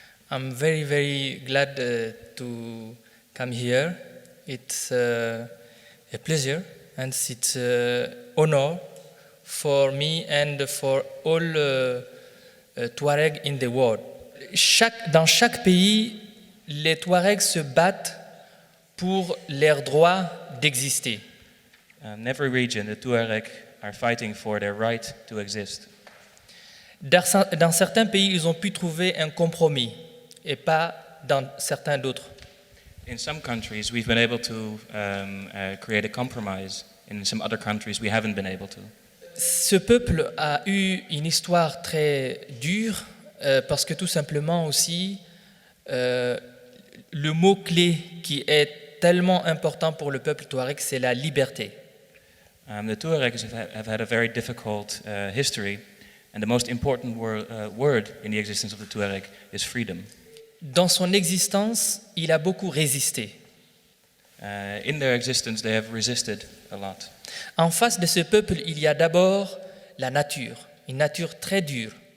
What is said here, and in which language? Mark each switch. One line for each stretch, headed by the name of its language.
English: I'm very, very glad to come here. It's a pleasure and it's an honor for me and for all Touaregs in the world.
French: Dans chaque pays, les Touaregs se battent pour leur droit d'exister.
English: In every region, the Tuareg are fighting for their right to exist.
French: Dans certains pays, ils ont pu trouver un compromis et pas dans certains d'autres.
English: In some countries, we've been able to create a compromise. In some other countries, we haven't been able to.
French: Ce peuple a eu une histoire très dure parce que tout simplement aussi, le mot-clé qui est tellement important pour le peuple touareg, c'est la liberté.
English: The Tuaregs have had a very difficult history, and the most important word in the existence of the Tuareg is freedom.
French: Dans son existence, il a beaucoup résisté.
English: In their existence, they have resisted a lot.
French: En face de ce peuple, il y a d'abord la nature, une nature très dure.